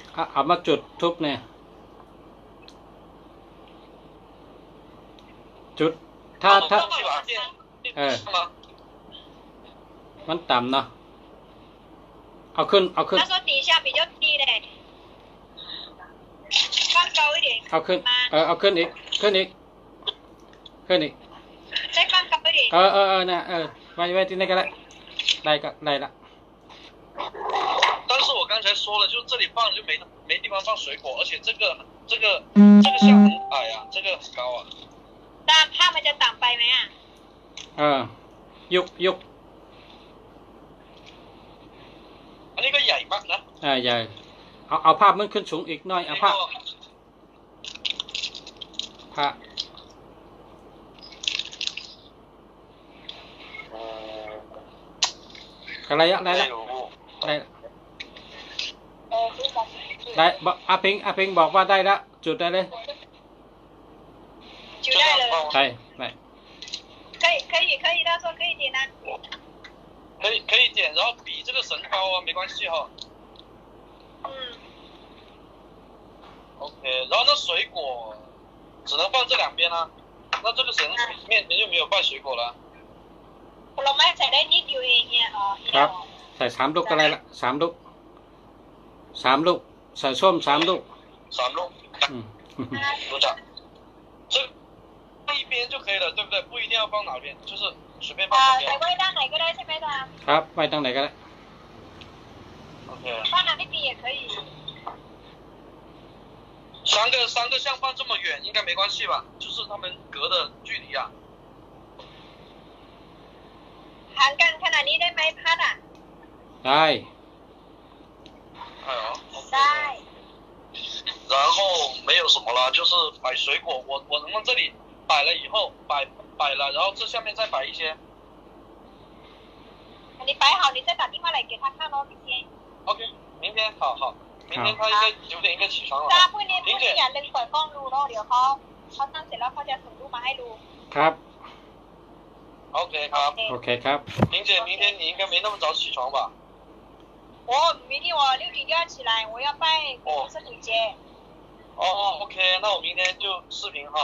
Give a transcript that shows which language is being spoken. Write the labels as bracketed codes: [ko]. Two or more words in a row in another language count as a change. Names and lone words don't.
[th] เอามาจุดทุบเนี่ยจุดถ้ามันต่ำเนาะเอาขึ้น [zh] 他说底下比较低嘞放高一点 [th] เอาขึ้นเอาขึ้นอีก [zh] 再放高一点 [th] นะไว้ที่ไหนก็ได้ละ [zh] 但是我刚才说了，就这里放就没地方放水果，而且这个像很矮啊，这个很高啊。 [th] ด้านผ้ามันจะต่ำไปไหมอ่ะ ยุก อันนี้ก็ใหญ่มากนะ ใหญ่เอาภาพมันขึ้นสูงอีกหน่อยเอาภาพอะไรอะได้อาพิงบอกว่าได้ละจุดได้เลย จุดได้เลย ได้ [zh] 可以他说可以点啊可以点然后比这个神高啊没关系哈OK 然后那水果只能放这两边啊那这个神面前就没有放水果了 [th] ผลไม้ใส่ได้นิดเดียวเองเนี่ย ครับใส่3 ลูกก็ได้ละ3 ลูกใส่ส้ม3 ลูก 3 ลูก [zh] 组长这一边就可以了对不对不一定要放哪边就是随便放哪边 [th] ใส่ไว้ด้านไหนก็ได้ใช่ไหมจ๊ะ ครับไว้ตรงไหนก็ได้ OK [zh] 放哪一边也可以三个像放这么远应该没关系吧就是他们隔的距离啊 [th] ห่างกันขนาดนี้ได้ไหมพัดอ่ะ ได้ ได้ [zh] 然后没有什么了就是摆水果我能不能这里摆了以后摆了然后这下面再摆一些 [th] อันนี้ไป [zh] 好你再打电话来给他看咯明天 OK 明天好明天他应该9点应该起床了 [th] จ้าพรุ่งนี้อย่าลืมเปิดกล้องดูเนาะเดี๋ยวเขาตั้งเสร็จแล้วเขาจะส่งรูปมาให้ดู ครับ OK ครับ โอเคครับ [zh] 玲姐，明天你应该没那么早起床吧？我明天我6点就要起来，我要拜圣母节。哦，OK，那我明天就视频哈。